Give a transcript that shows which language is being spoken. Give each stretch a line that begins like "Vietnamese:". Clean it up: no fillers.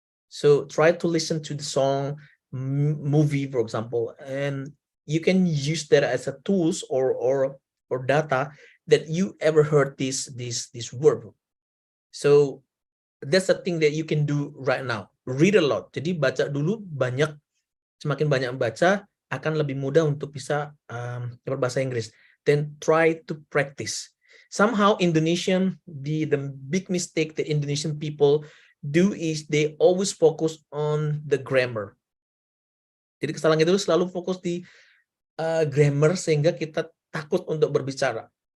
English: So try to listen to the song, movie, for example, and you can use that as a tools or data that you ever heard this word. So that's the thing that you can do right now. Read a lot.
Indonesian: Jadi baca dulu banyak. Semakin banyak membaca, akan lebih mudah untuk bisa berbahasa Inggris.
English: Then try to practice. Somehow Indonesian, the big mistake that Indonesian people do is they always focus on the grammar.
Indonesian: Jadi kesalahan itu selalu fokus di grammar sehingga kita takut untuk berbicara.